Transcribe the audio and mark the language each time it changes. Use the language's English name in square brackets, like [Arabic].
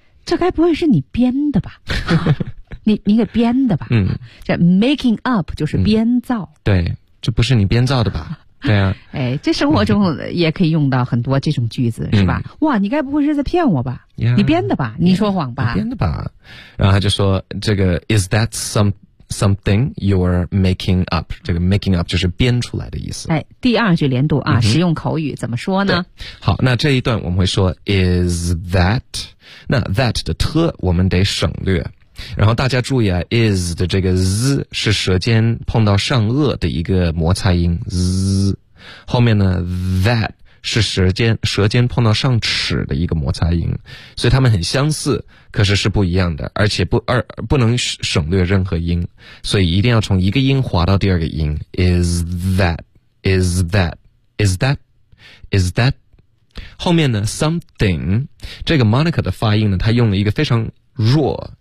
[Chinese] 这该不会是你编的吧？你给编的吧？嗯，这 making up 就是编造。嗯、对。这不是你编造的吧？对啊，哎，这生活中也可以用到很多这种句子，是吧？哇，你该不会是在骗我吧？ [English] Yeah, [Chinese] 你编的吧？你说谎吧？你编的吧？然后他就说：“这个 [English] is that something you're making up？” [Chinese] 这个 making up 就是编出来的意思。哎，第二句连读啊，实用口语怎么说呢？好，那这一段我们会说 is that？ 那 that 的特我们得省略。然后大家注意啊 ，is 的这个 z 是舌尖碰到上颚的一个摩擦音 z， 后面呢 that 是舌尖碰到上齿的一个摩擦音，所以它们很相似，可是是不一样的，而且不能省略任何音，所以一定要从一个音滑到第二个音 ，is that， 后面呢 something， 这个 Monica 的发音呢，她用了一个非常弱。